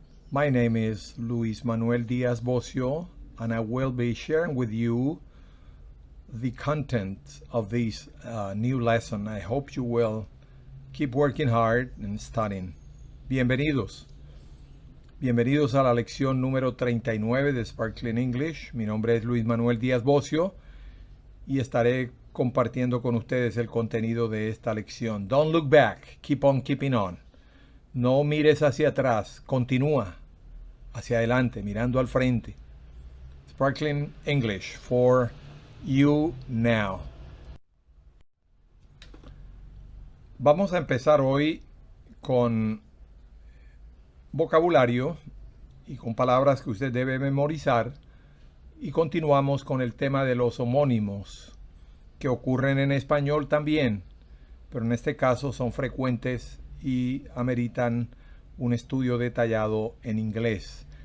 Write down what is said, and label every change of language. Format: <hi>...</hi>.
<en>My name is Luis Manuel Diaz Bocio, and I will be sharing with you the content of this new lesson. I hope you will keep working hard and studying.</en> <es>Bienvenidos. Bienvenidos a la lección número 39 de Sparkling English. Mi nombre es Luis Manuel Díaz Bocio y estaré compartiendo con ustedes el contenido de esta lección.</es> <en>Don't look back, keep on keeping on.</en> <es>No mires hacia atrás, continúa hacia adelante, mirando al frente.</es> <en>Sparkling English for you now.</en> <es>Vamos a empezar hoy con vocabulario y con palabras que usted debe memorizar. Y continuamos con el tema de los homónimos, que ocurren en español también, pero en este caso son frecuentes y ameritan un estudio detallado en inglés.</es>